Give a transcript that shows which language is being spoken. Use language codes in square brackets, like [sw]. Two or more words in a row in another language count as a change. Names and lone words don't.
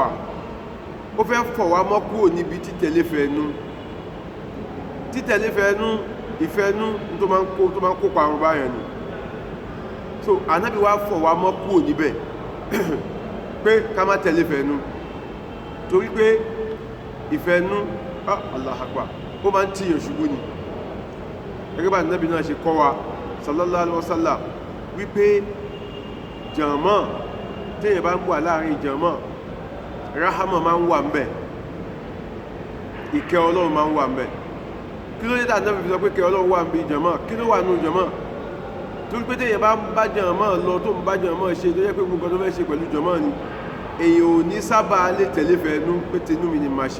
[yo] ó fẹ́ fọ̀ wá mọ́ kúrò níbi títẹ̀lé fẹ́nu ìfẹ́nu tó máa ń kó parun báyẹn ni. so ànábì wá fọ̀ wá mọ́ kúrò níbẹ̀ pé ká má tẹ̀lé fẹ́nu torí pé ìfẹ́nu [ar] الله أكبر [yo] ó máa ń tíyàn ṣubú ni. gẹ́gẹ́ bá Nábì náà ṣe kọ́ wa [ar] صلى الله عليه وسلم [yo] wípé jàmọ́ téèyàn bá ń wà láàrin jàmọ́ ráhámà máa ń wà ńbẹ̀, ìkẹ́ Ọlọ́run máa ń wà ńbẹ̀. kí ló dé tá Nábì fi sọ pé kẹ́ Ọlọ́run wà ńbẹ̀ jàmọ́? kí ló wà nù jàmọ́? torí pé téèyàn bá ń bá jàmọ́ lọ tó ń bá jàmọ́ ṣe tó yẹ pé gbogbo tó fẹ́ ṣe pẹ̀lú jàmọ́ ni èèyàn ò ní sábà lè tẹ̀lé fẹ́nu pé tinú mi ni màá ṣe.